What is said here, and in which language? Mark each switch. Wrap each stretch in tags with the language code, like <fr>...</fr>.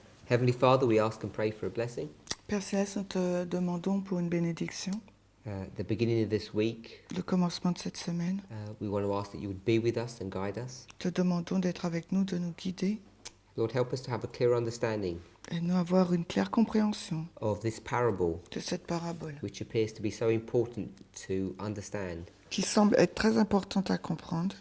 <en>Heavenly Father, we ask and pray for a blessing.</en> <fr>Père Céleste, nous te demandons pour une bénédiction.</fr> <en>The beginning of this week,</en> <fr>Le commencement de cette semaine,</fr> <en>we want to ask that you would be with us and guide us.</en> <fr>te demandons d'être avec nous, de nous guider</fr> <en>Lord, help us to have a clear understanding</en> <fr>et nous avoir une claire compréhension</fr> <en>of this parable,</en> <fr>de cette parabole</fr> <en>which appears to be so important to understand,</en> <fr>qui semble être très importante à comprendre</fr>